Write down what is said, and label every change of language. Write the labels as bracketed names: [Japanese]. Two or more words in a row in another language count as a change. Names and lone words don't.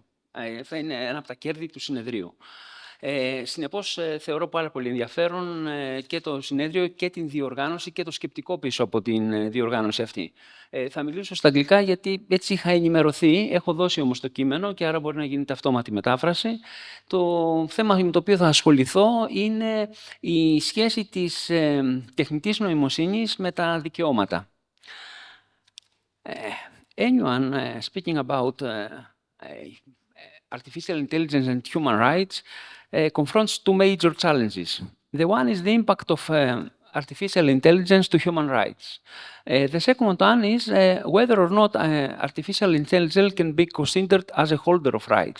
[Greek] Θα είναι ένα από τα κέρδη του συνεδρίου. Συνεπώς, θεωρώ πάρα πολύ ενδιαφέρον και το συνέδριο και την διοργάνωση και το σκεπτικό πίσω από την διοργάνωση αυτή. Θα μιλήσω στα αγγλικά γιατί έτσι είχα ενημερωθεί, έχω δώσει όμως το κείμενο και άρα μπορεί να γίνεται αυτόματη μετάφραση. Το θέμα με το οποίο θα ασχοληθώ είναι η σχέση της τεχνητής νοημοσύνης με τα δικαιώματα. [English] Anyone speaking about artificial intelligence and human rights confronts two major challenges. The one is the impact of artificial intelligence to human rights. The second one is whether or not artificial intelligence can be considered as a holder of rights.